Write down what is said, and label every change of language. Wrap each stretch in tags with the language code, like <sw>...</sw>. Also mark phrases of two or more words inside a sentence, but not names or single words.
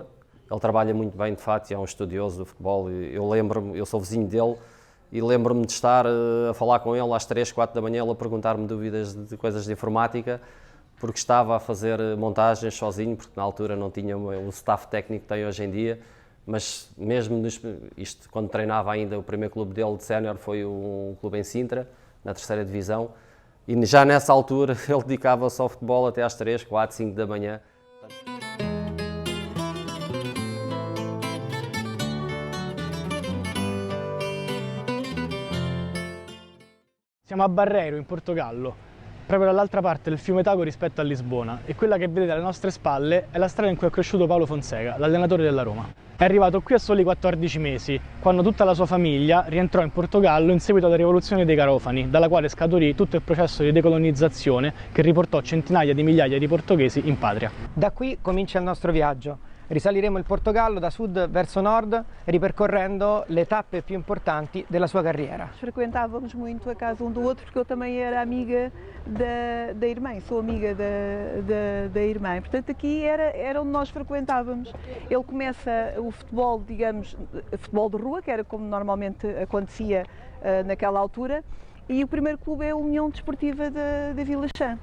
<pt>Ele trabalha muito bem, de facto, e é um estudioso do futebol. Eu sou vizinho dele, e lembro-me de estar a falar com ele às 3, 4 da manhã, ele a perguntar-me dúvidas de coisas de informática, porque estava a fazer montagens sozinho, porque na altura não tinha o staff técnico que tem hoje em dia, mas mesmo isto, quando treinava ainda, o primeiro clube dele de sénior foi um clube em Sintra, na 3ª divisão, e já nessa altura ele dedicava-se ao futebol até às 3, 4, 5 da manhã.</pt> <it>Siamo a Barreiro, in Portogallo, proprio dall'altra parte del fiume Tago rispetto a Lisbona, e quella che vedete alle nostre spalle è la strada in cui è cresciuto Paulo Fonseca, l'allenatore della Roma. È arrivato qui a soli 14 mesi, quando tutta la sua famiglia rientrò in Portogallo in seguito alla rivoluzione dei Garofani, dalla quale scaturì tutto il processo di decolonizzazione che riportò centinaia di migliaia di portoghesi in patria. Da qui comincia il nostro viaggio. Risaliremo il Portogallo da sud verso nord, ripercorrendo le tappe più importanti della sua carriera.</it> <pt>Frequentávamos muito a casa um do outro, porque eu também era amiga da irmã, sou amiga da irmã. Portanto, aqui era onde nós frequentávamos. Ele começa o futebol, digamos, futebol de rua, que era como normalmente acontecia naquela altura, e o primeiro clube é a União Desportiva da Vila Chã.</pt>